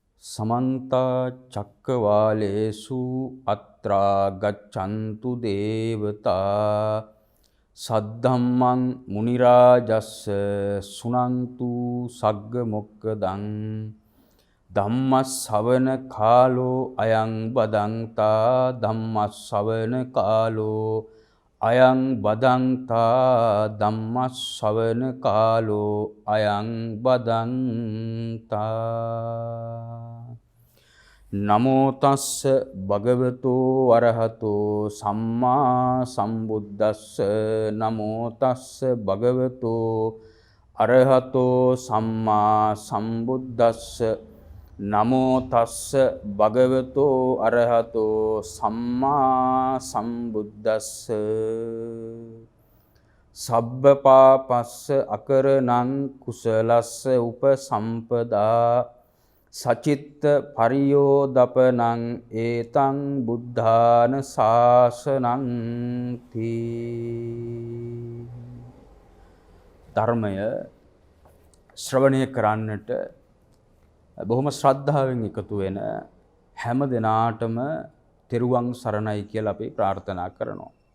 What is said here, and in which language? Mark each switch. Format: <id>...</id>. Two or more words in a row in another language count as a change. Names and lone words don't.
<pi>समन्ता चक्रवालेषु अत्रा गच्छन्तु देवता सद्धम्मं मुनिराजस्स सुनन्तु सग्ग मोक्खदं धम्मස්සවන කාලෝ අයං බදන්තා ධම්මස්සවන කාලෝ අයං බදන්තා ධම්මස්සවන කාලෝ අයං බදන්තා නමෝ තස්ස භගවතෝ අරහතෝ සම්මා සම්බුද්දස්ස නමෝ තස්ස භගවතෝ අරහතෝ සම්මා සම්බුද්දස්ස නමෝ තස්ස භගවතෝ අරහතෝ සම්මා සම්බුද්දස්ස සබ්බ පාපස්ස අකරණං කුසලස්ස උපසම්පදා සචිත්ත පරියෝදපනං ඒතං බුද්ධාන ශාසනං තී.</pi> <si>ධර්මය ශ්‍රවණය කරන්නට බොහොම ශ්‍රද්ධාවෙන් එකතු වෙන හැම දෙනාටම තෙරුවන් සරණයි කියලා අපි ප්‍රාර්ථනා කරනවා.</si>